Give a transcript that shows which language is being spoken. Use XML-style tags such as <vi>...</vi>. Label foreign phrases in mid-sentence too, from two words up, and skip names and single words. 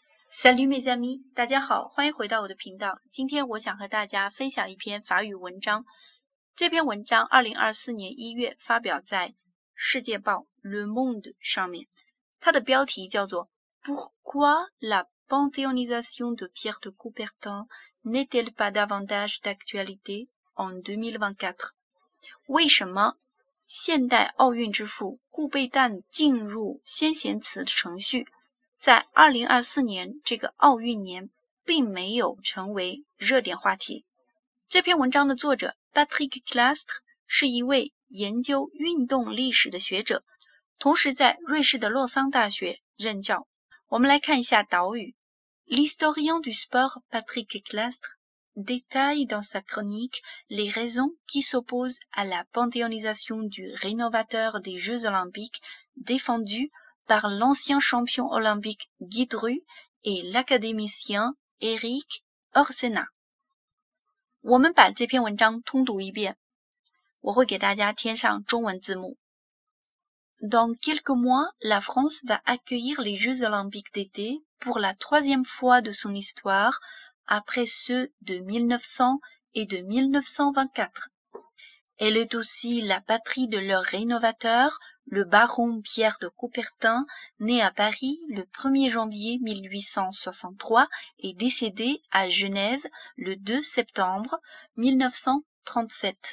<fr>Salut mes amis，</fr> <zh>大家好，欢迎回到我的频道。今天我想和大家分享一篇法语文章。这篇文章2024年1月发表在《世界报》Le Monde 上面，它的标题叫做 Pourquoi la panthéonisation de Pierre de Coubertin n'est-elle pas davantage d'actualité en 2024？为什么现代奥运之父顾贝旦进入先贤祠程序？在2024年这个奥运年并没有成为热点话题。这篇文章的作者 Patrick Clastre 是一位研究运动历史的学者，同时在瑞士的洛桑大学任教。我们来看一下导语。</zh> <fr>L'historien du sport Patrick Clastre détaille dans sa chronique les raisons qui s'opposent à la panthéonisation du rénovateur des Jeux olympiques défendu par l'ancien champion olympique Guy Dru et l'académicien Éric Orsena。</fr> <zh>我们把这篇文章通读一遍，我会给大家添上中文字幕。</zh> <fr>Dans quelques mois, la France va accueillir les Jeux olympiques d'été pour la 3e fois de son histoire, après ceux de 1900 et de 1924. Elle est aussi la patrie de leur rénovateur, le baron Pierre de Coubertin, né à Paris le 1er janvier 1863 et décédé à Genève le 2 septembre 1937.</fr>